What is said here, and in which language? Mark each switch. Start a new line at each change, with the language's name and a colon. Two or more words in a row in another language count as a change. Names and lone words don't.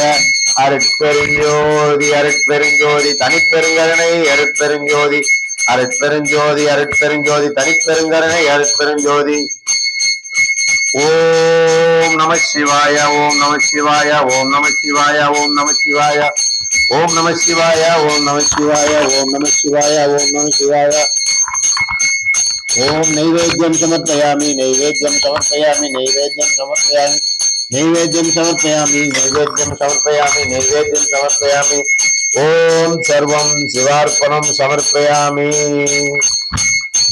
Tamil: அருட்பெருஞ்சோதி அருட்பெருஞ்சோதி தனிப்பெருங்கருணை அருட்பெருஞ்சோதி அருட்பெருஞ்சோதி அருட்பெருஞ்சோதி தனிப்பெருங்கருணை அருட்பெருஞ்சோதி।
Sanskrit: ओम् नम शिवाय ओम् नम शिवाय ओम् नम शिवाय ओम् नम शिवाय ओम् नम शिवाय ओम् नम शिवाय ओम् नम शिवाय ओम् नम शिवाय। ओम नैवेद्यं समर्पयामि नैवेद्यं समर्पयामि नैवेद्यं समर्पयामि नैवेद्यं समर्पयामि नैवेद्यं समर्पयामि नैवेद्यं समर्पयामि। ओम सर्वं शिवार्पणं समर्पयामि।